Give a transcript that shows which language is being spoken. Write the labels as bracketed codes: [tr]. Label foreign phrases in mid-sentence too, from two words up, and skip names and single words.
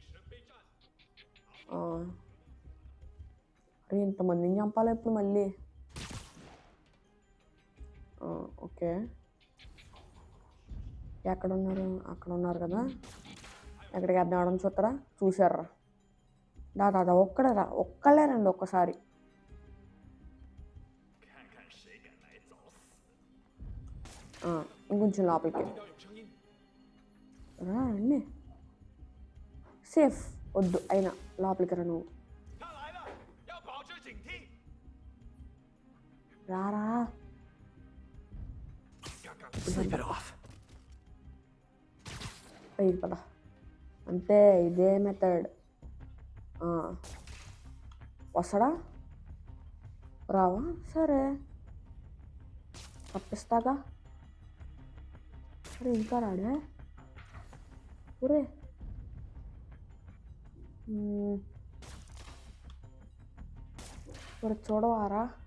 [te] అరే ఇంతమందిని చంపాలి ఇప్పుడు మళ్ళీ ఓకే ఎక్కడ ఉన్నారు అక్కడ ఉన్నారు కదా ఎక్కడికి వేద్దాం చూస్తారా చూసారా దాదా ఒక్కళ్ళే రండి ఒక్కసారి [zh] 看看谁敢来找死。 [te] ఇంకొంచెం లోపలికి [zh] 听到有声音， [te] రండి సేఫ్ వద్దు అయినా లోపలికి రా నువ్వు [zh] 他来了，要保持警惕。 [te] రారా [en] Sleep it off. [te] పైకి పద అంతే ఇదే మెథడ్ వస్తాడా రావా సరే తప్పిస్తాగా అరే ఇంకా రాడే ఒరే ఒరే చూడవారా